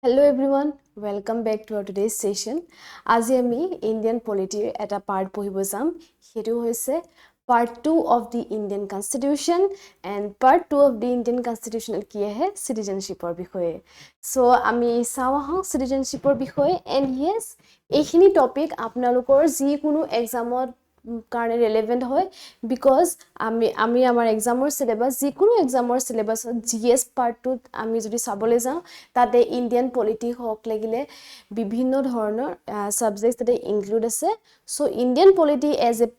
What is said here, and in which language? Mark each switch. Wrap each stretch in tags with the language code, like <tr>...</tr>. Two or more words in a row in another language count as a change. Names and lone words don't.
<en>Hello everyone, welcome back to our today's session.</en> <as>আজি আমি</as> <en>Indian polity</en> <as>এটা part পঢ়িব যাম। সেইটো হৈছে</as> <en>part 2 of the Indian Constitution and part 2 of the Indian Constitution</en> <as>কি আহে citizenshipৰ বিষয়ে। So আমি চাওঁ citizenshipৰ বিষয়ে</as> <en>and yes</en> <as>এইখিনি টপিক আপোনালোকৰ যিকোনো এক্সামত কাৰণে ৰেলেভেন্ট হয় বিকজ আমি আমাৰ এক্সামৰ সিলেবাস যিকোনো এক্সামৰ সিলেবাসত জিএস পাৰ্টটোত আমি যদি চাবলৈ যাওঁ তাতে</as> <en>Indian polity</en> <as>হওক লাগিলে বিভিন্ন ধৰণৰ সাবজেক্টছ তাতে ইনক্লুড আছে</as> <en>so Indian polity as a</en>